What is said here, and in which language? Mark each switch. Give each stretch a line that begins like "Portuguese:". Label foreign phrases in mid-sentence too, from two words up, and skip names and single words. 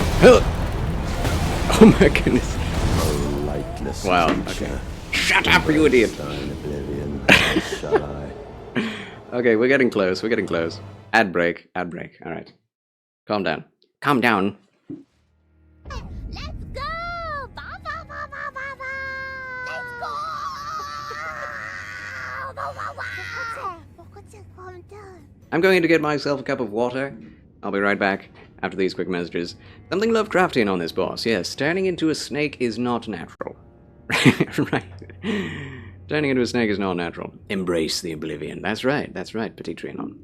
English: Oh my goodness. Oh, lightless Wow, creature. okay. Shut up, you idiot! Thine oblivion, how shall I? Okay, we're getting close, we're getting close. Ad break, alright. Calm down. Calm down. Let's go! Ba, ba, ba, ba, ba, ba. Let's go! Ba, ba, ba. Calm down. I'm going to get myself a cup of water. I'll be right back after these quick messages. Something Lovecraftian on this boss. Yes, turning into a snake is not natural. Right. Turning into a snake is not natural. Embrace the oblivion. That's right, Petit Trianon.